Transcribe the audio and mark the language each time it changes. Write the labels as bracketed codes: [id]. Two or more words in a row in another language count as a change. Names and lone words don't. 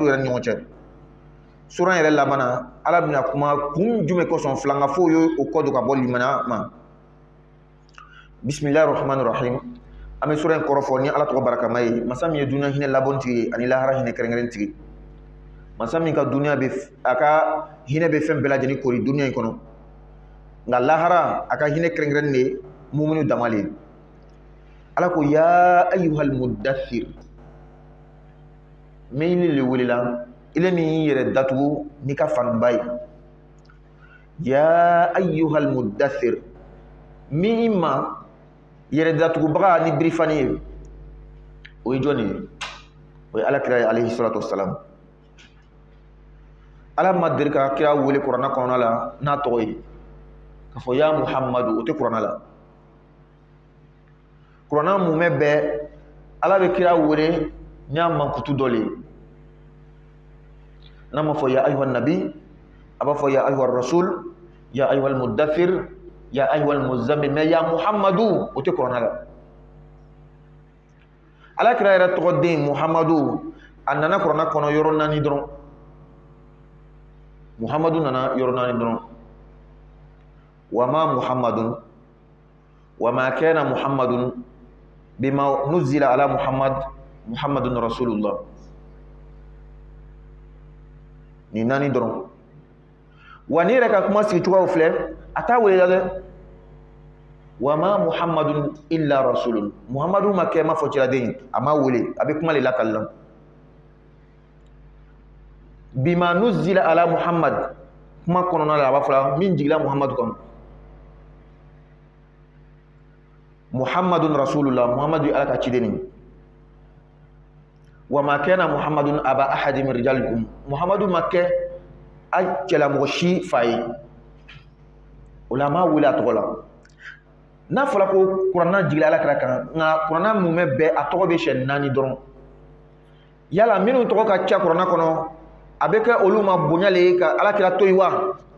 [bm] yɛrɛ ni ɲɔgɔn cɛ sura yɛrɛ labanna ala bɛna kuma kun jumɛn kosɔn filankafo ye o kɔ don ka bɔ limaniya ma [ar] بسم الله الرحمن الرحيم [bm] an bɛ sura in kɔrɔfɔ ni ala tɔgɔ barakama ye masa min ye dunuya hinɛ labɔn tigi ani lahara hinɛ kɛrɛnkɛrɛn tigi masa min ka dunuya bɛ a ka hinɛ bɛ fɛn bɛɛ lajɛlen kori dunuya in kɔnɔ nka lahara a ka hinɛ kɛrɛnkɛrɛn de muminu dama le ala ko [ar] يا أيها المدثر [bm] min le welela ile min yɛrɛ datugu ni ka fanba ye [ar] يا أيها المدثر [bm] min ma yɛrɛ datugubaga ni birifani ye o ye jɔn ye o ye alakira ye [ar] عليه الصلاة والسلام [bm] ala ma deli ka kira wele kuranna kɔnɔna la n'a tɔgɔ ye k'a fɔ [ar] يا محمد [bm] o tɛ kuranna la kuranna mumɛ bɛɛ ala bɛ kira wele n'a mankutu dɔ le n'a ma fɔ [ar] يا أيها النبي [bm] a b'a fɔ [ar] يا أيها الرسول يا أيها المدثر يا أيها المزمل [bm] mais [ar] يا محمد [bm] o tɛ kuranna la ala kira yɛrɛ tɔgɔ den muhammadu a nana kuranna kɔnɔ yɔrɔ 4 dɔrɔn muhammadu nana yɔrɔ 4 dɔrɔn [ar] وما محمد وما كان محمد بما نزل على محمد رسول الله [bm] ni 4 dɔrɔn wa ni yɛrɛ ka kuma sigi cogoyaw filɛ a t'a welela dɛ [ar] وما محمد إلا رسول [bm] muhammadu ma kɛ ma fɔ ciraden a ma wele a bɛ kuma le lakali la [ar] بما نزل على محمد [bm] kuma kɔnɔna la a b'a fɔla min jigila muhammadu kan [ar] محمد رسول الله [bm] muhammadu ye ala ka ciden [ar] وما كان محمد أبا أحد من رجالكم [bm] muhammadu ma kɛ a cɛlamɔgɔ si fa ye o la a ma wele a tɔgɔ la n'a fɔra ko kuranna jigila ala kira kan nka kuranna mumɛ bɛɛ a tɔgɔ bɛ siyɛn 4 dɔrɔn yala minnu tɔgɔ ka ca kuranna kɔnɔ a bɛ kɛ olu ma bonya le ka ala kira to yen wa